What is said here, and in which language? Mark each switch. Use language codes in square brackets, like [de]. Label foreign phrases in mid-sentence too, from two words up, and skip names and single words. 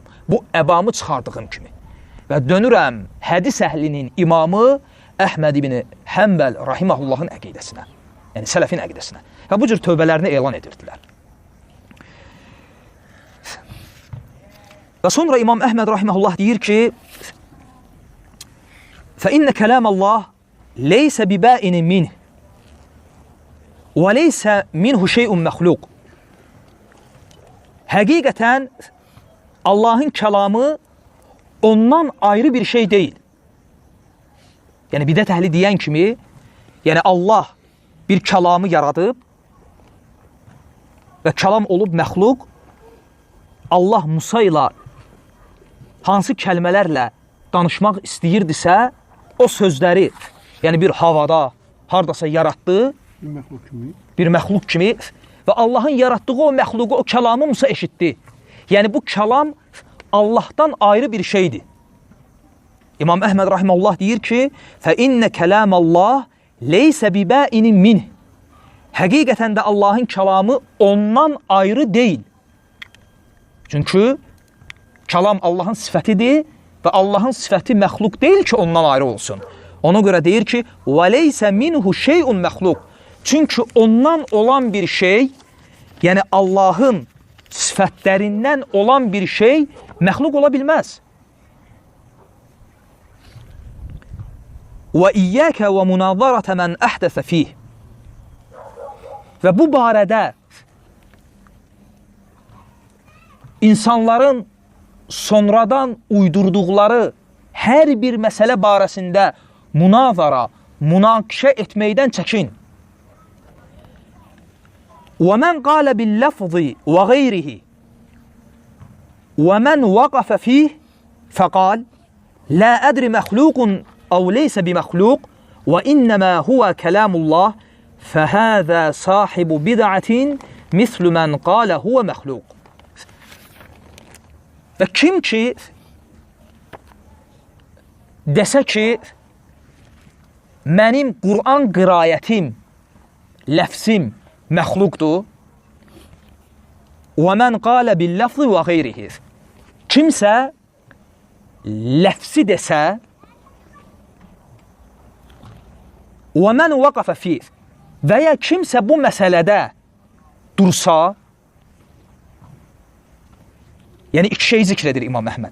[az] Bu əbamı çıxardığım kimi. Və dönürəm hədis əhlinin imamı Əhməd ibn Həmbəl rahiməhullahın əqidəsinə. Yəni sələfin əqidəsinə. Və bu cür tövbələrini elan edirdilər. Və sonra İmam Əhməd rahiməhullah deyir ki, [ar] فَإِنَّ كَلَامَ اللّٰهِ لَيْسَ بِبَائِنٍ مِنْهِ وَلَيْسَ مِنْهُ شَيْءٌ مَخْلُوق. [az] Həqiqətən Allahın kəlamı ondan ayrı bir şey deyil. Yəni bidət əhli deyən kimi, yəni Allah bir kəlamı yaradıb və kəlam olub məxluq, Allah Musa ilə hansı kəlmələrlə danışmaq istəyirdisə, o sözləri, yəni bir havada, hardasa yaratdı, bir məxluq kimi və Allahın yaratdığı o məxluqu, o kəlamı Musa eşitdi. Yəni bu kəlam Allahdan ayrı bir şeydir. İmam Əhməd rahiməhullah deyir ki, [ar] فَإِنَّ كَلَامَ اللّٰهِ لَيْسَ بِبَائِنٍ مِنْهِ. [az] Həqiqətən də Allahın kəlamı ondan ayrı deyil. Çünki kəlam Allahın sifətidir və Allahın sifəti məxluq deyil ki, ondan ayrı olsun. Ona görə deyir ki, [ar] وَلَيْسَ مِنْهُ شَيْءٌ مَخْلُقٌ. [az] Çünki ondan olan bir şey, yəni Allahın sifətlərindən olan bir şey məxluq ola bilməz. [ar] وَإِيَّاكَ وَمُنَاظَرَةَ مَنْ أَحْدَثَ فِيهِ. [az] Və bu barədə insanların sonradan uydurduqları hər bir məsələ barəsində munazara, münaqişə etməkdən çəkin. [ar] وَمَنْ قَالَ بِاللَّفْظِ وَغَيْرِهِ وَمَنْ وَقَفَ فِيهِ fəqal, لا أدري مخلوق أو ليس بمخلوق وإنما هو كلام الله فهذا صاحب بدعة مثل من قال هو مخلوق. [az] Və kim ki desə ki mənim Qur'an qirayətim, ləfsim məxluqdur və [ar] من قال باللفظ وغيره, [az] kimsə ləfsi desə və [ar] من وقف فيه [az] və ya kimsə bu məsələdə dursa, yəni iki şey zikr edir İmam Əhməd.